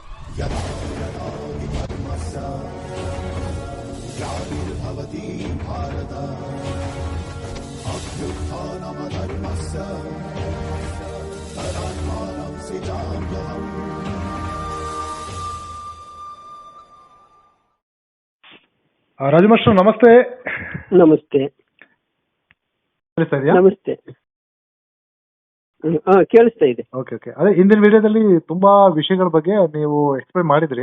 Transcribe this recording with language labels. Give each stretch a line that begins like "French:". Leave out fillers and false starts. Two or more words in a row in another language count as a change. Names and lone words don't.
Sanskrit: यदा यदा हि धर्मस्य ग्लानिर्भवति भारत अभ्युत्थानमधर्मस्य तदात्मानं सृजाम्यहम्.
Kannada: ರಾಜಮಾಸ್ಟರ್ ನಮಸ್ತೆ. ನಮಸ್ತೆ. ಕೇಳಿಸ್ತಾ ಇದೆಯಾ? ನಮಸ್ತೆ. ಕೇಳಿಸ್ತಾ ಇದೆ.
English: OK OK.
Kannada: ಅದೇ ಹಿಂದಿನ ವಿಡಿಯೋದಲ್ಲಿ ತುಂಬಾ ವಿಷಯಗಳ ಬಗ್ಗೆ ನೀವು ಎಕ್ಸ್ಪ್ಲೈನ್ ಮಾಡಿದ್ರಿ.